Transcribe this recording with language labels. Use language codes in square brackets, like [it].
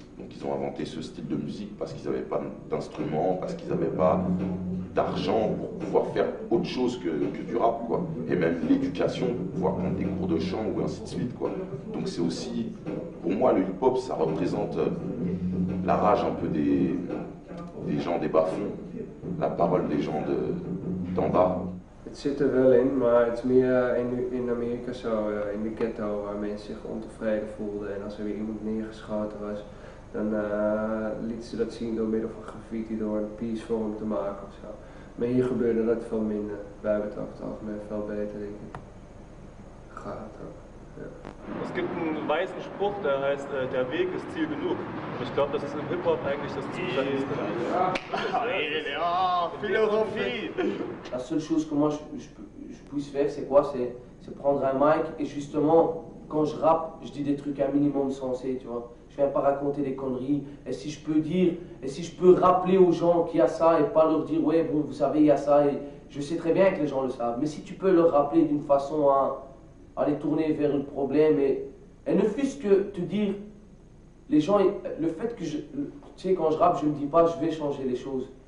[fr] Donc ils ont inventé ce style de musique parce qu'ils n'avaient pas d'instruments, parce qu'ils n'avaient pas d'argent pour pouvoir faire autre chose que du rap, quoi. Et même l'éducation, pour pouvoir prendre des cours de chant ou ainsi de suite, quoi. Donc c'est aussi, pour moi, le hip-hop, ça représente la rage un peu des gens des bas-fonds, la parole des gens d'en bas. [nl] Het zit er wel in, maar het is meer in Amerika zo, in de ghetto, waar mensen zich ontevreden voelden. En als er weer iemand neergeschoten was, dan lieten ze dat zien door middel van graffiti, door een peacevorm te maken of zo. Maar hier gebeurde dat veel minder. Wij hebben het over het algemeen veel beter, denk ik. Gaat ook. Ja. [de] Es gibt einen weißen Spruch, der heißt, der Weg ist Ziel genug. Und ich glaube, das ist im Hip-Hop eigentlich das Zustandsste. Ja, philosophie. [fr] La seule chose que moi je puisse faire, c'est quoi? C'est prendre un mic et justement, quand je rappe, je dis des trucs un minimum sensés, tu vois. Je viens pas raconter des conneries. Et si je peux dire, et si je peux rappeler aux gens qu'il y a ça et pas leur dire, ouais, bon, vous savez, il y a ça, et je sais très bien que les gens le savent. Mais si tu peux leur rappeler d'une façon à les tourner vers le problème et ne fût-ce que te dire, les gens, le fait que tu sais, quand je rappe, je me dis pas, je vais changer les choses.